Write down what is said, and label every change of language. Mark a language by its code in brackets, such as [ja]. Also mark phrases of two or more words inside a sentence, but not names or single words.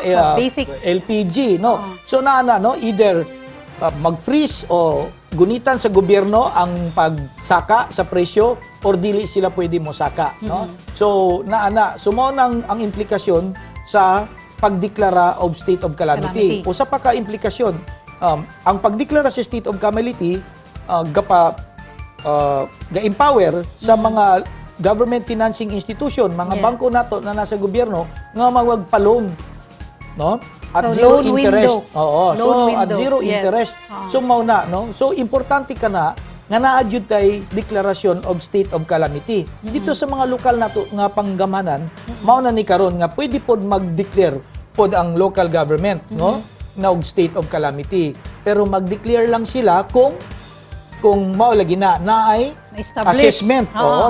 [ceb] Sa basic. LPG, no? Oo. So no? Either mag-freeze o gunitan sa gobyerno ang pagsaka sa presyo or dili sila pwede mo saka, no? So sumo nang ang implikasyon sa pagdeklara [en] of state of calamity. [ceb] Usa pa ka implikasyon, ang pagdeklara sa [en] state of calamity [ceb] ga-empower sa mga [en] government financing institution, [ceb] mga [en] Yes. [ceb] bangko nato na nasa gobyerno nga magpa-loan, no? At So, [en] zero loan interest. window. [ceb] Oo. [en] Loan [ceb] So at [en] window. zero Yes. interest. [ceb] Oo. So mao na, no? So importante ka na nga naa-adjud tay deklarasyon [en] of state of calamity. [ceb] Dito sa mga lokal nato nga panggamanan, mao na ni karon nga pwede pod mag-declare pod ang [en] local government, [ceb] no? Na og state of calamity. Pero mag-declare lang sila kung mao lagi naay Na-establish. [en] assessment. [ceb] Oo.